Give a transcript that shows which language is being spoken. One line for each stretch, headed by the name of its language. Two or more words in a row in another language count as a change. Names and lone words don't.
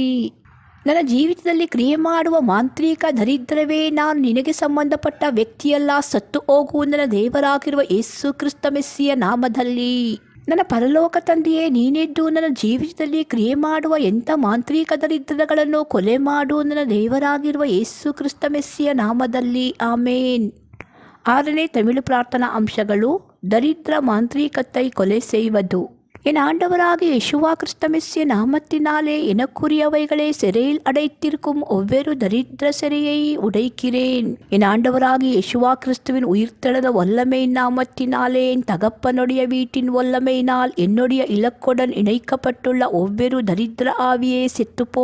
Kannada: ನನ್ನ ಜೀವಿತದಲ್ಲಿ ಕ್ರಿಯೆ ಮಾಡುವ ಮಾಂತ್ರಿಕ ದರಿದ್ರವೇ ನಾನು ನಿನಗೆ ಸಂಬಂಧಪಟ್ಟ ವ್ಯಕ್ತಿಯಲ್ಲ, ಸತ್ತು ಹೋಗು ನನ್ನ ದೇವರಾಗಿರುವ ಯೇಸು ಕ್ರಿಸ್ತ ಮೆಸ್ಸಿಯ ನಾಮದಲ್ಲಿ. ನನ್ನ ಪರಲೋಕ ತಂದೆಯೇ, ನೀನೆದ್ದು ನನ್ನ ಜೀವಿತದಲ್ಲಿ ಕ್ರಿಯೆ ಮಾಡುವ ಎಂಥ ಮಾಂತ್ರಿಕ ದರಿದ್ರಗಳನ್ನು ಕೊಲೆ ಮಾಡು ನನ್ನ ದೇವರಾಗಿರುವ ಯೇಸು ಕ್ರಿಸ್ತ ಮೆಸ್ಸಿಯ ನಾಮದಲ್ಲಿ. ಆಮೇನ್. 6ನೇ ತಮಿಳು ಪ್ರಾರ್ಥನಾ ಅಂಶಗಳು.
Tamil: ದರಿದ್ರ மாந்திரீகத்தை கொலை செய்வது. என் ஆண்டவராகிய யெஷுவா கிறிஸ்து மெஸ்ஸிய நாமத்தினாலே எனக்குரியவைகளை சிறையில் அடைத்திருக்கும் ஒவ்வொரு தரித்திர சிறையை உடைக்கிறேன். என் ஆண்டவராகிய யெஷுவா கிறிஸ்துவின் உயிர்த்தெழுந்த வல்லமையின் நாமத்தினாலே என் தகப்பனுடைய வீட்டின் வல்லமையினால் என்னுடைய இலக்குடன் இணைக்கப்பட்டுள்ள ஒவ்வொரு தரித்திர ஆவியே செத்துப்போ.